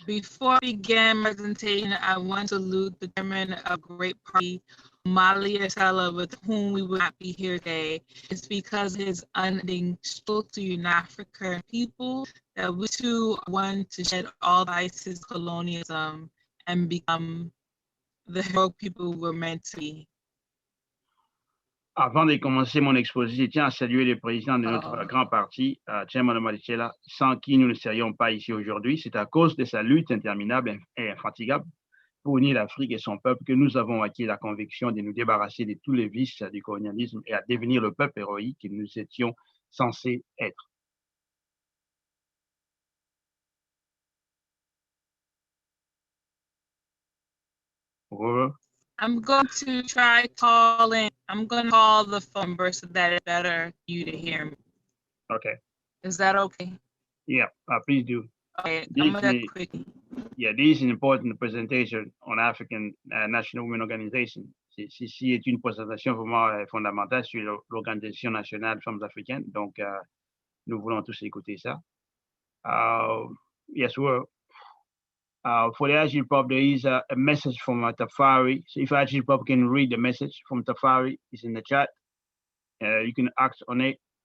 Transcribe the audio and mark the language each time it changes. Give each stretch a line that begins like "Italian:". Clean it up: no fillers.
English: Before I begin my presentation, I want to salute the chairman of Great Party, Omali Yeshitela, with whom we will not be here today. It's because of his unending struggle to unite African people that we too want to shed all vices, colonialism, and become the heroic people we're meant to be.
French: Avant de commencer mon exposé, je tiens à saluer le président de notre grand parti, Chairman Omali Yeshitela, sans qui nous ne serions pas ici aujourd'hui. C'est à cause de sa lutte interminable et infatigable pour unir l'Afrique et son peuple que nous avons acquis la conviction de nous débarrasser de tous les vices du colonialisme et à devenir le peuple héroïque que nous étions censés être.
English: I'm going to try calling. I'm going to call the phone number so that it's better for you to hear me. Okay. Is that okay? Yeah, please do. Okay, I'm going to do that quickly. Yeah, this is an important presentation on African National Women Organization.
French: Ceci est une présentation vraiment fondamentale sur l'Organisation nationale des femmes africaines. Donc, nous voulons tous écouter ça.
English: Yes, well, for the ASI Pub, there is a message from Tafari. So if ASI Pub can read the message from Tafari, it's in the chat. You can act on it.